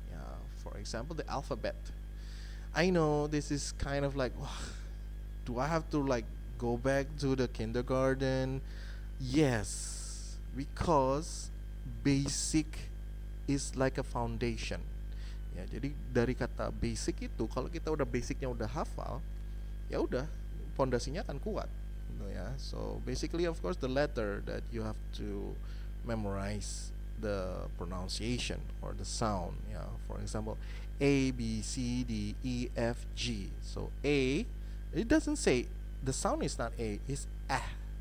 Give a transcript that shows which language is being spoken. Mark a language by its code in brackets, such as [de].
[en] Yeah, for example, the alphabet. I know this is kind of like, do I have to like go back to the kindergarten? Yes, because basic is like a foundation. [id] Ya, jadi dari kata basic itu, kalau kita udah basicnya udah hafal, ya udah pondasinya akan kuat. Gitu ya. [en] So basically, of course, the letter that you have to memorize the pronunciation or the sound. Yeah, for example, A B C D E F G. So A, it doesn't say the sound is not A, it's ah.